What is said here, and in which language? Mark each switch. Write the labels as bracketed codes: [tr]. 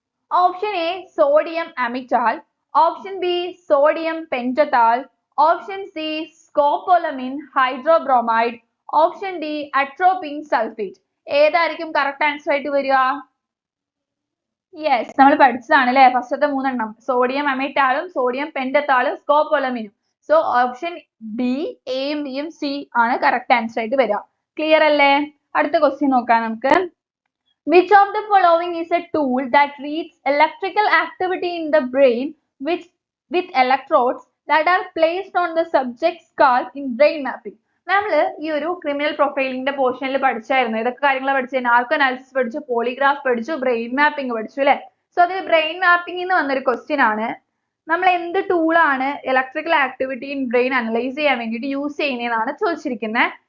[ml] Option A sodium അമിറ്റാൽ, option B sodium പെന്റത്താൽ, option C സ്കോപോലമിൻ hydrobromide, option D atropine sulphate. ഏതായിരിക്കും correct answer ആയിട്ട് വരിക? Yes, നമ്മൾ പഠിച്ചതാണ് അല്ലേ ഫസ്റ്റത്തെ മൂന്നെണ്ണം. Sodium അമിറ്റാലും sodium പെന്റത്താലും സ്കോപോലമിനും. So option B, എയും ബിയും സി ആണ് കറക്റ്റ് ആൻസർ ആയിട്ട് വരിക. ക്ലിയർ അല്ലേ? അടുത്ത ക്വസ്റ്റ്യൻ നോക്കാം നമുക്ക്. [en] Which of the following is a tool that reads electrical activity in the brain with electrodes that are placed on the subject's skull in brain mapping? [ml] നമ്മൾ ഈ ഒരു ക്രിമിനൽ പ്രൊഫൈലിംഗിന്റെ പോർഷനിൽ പഠിച്ചായിരുന്നു. ഏതൊക്കെ കാര്യങ്ങളാണ് പഠിച്ചത്? നാർക്കോ അനാലിസിസ് പഠിച്ചു, പോളിഗ്രാഫ് പഠിച്ചു, ബ്രെയിൻ മാപ്പിംഗ് പഠിച്ചു അല്ലേ. സോ അതിൽ ബ്രെയിൻ മാപ്പിംഗിൽ നിന്ന് വന്നൊരു ക്വസ്റ്റ്യൻ ആണ്. നമ്മൾ എന്ത് ടൂളാണ് [en] electrical activity in brain [ml] analyse ചെയ്യാൻ വേണ്ടിയിട്ട് യൂസ് ചെയ്യുന്നതെന്നാണ് ചോദിച്ചിരിക്കുന്നത്.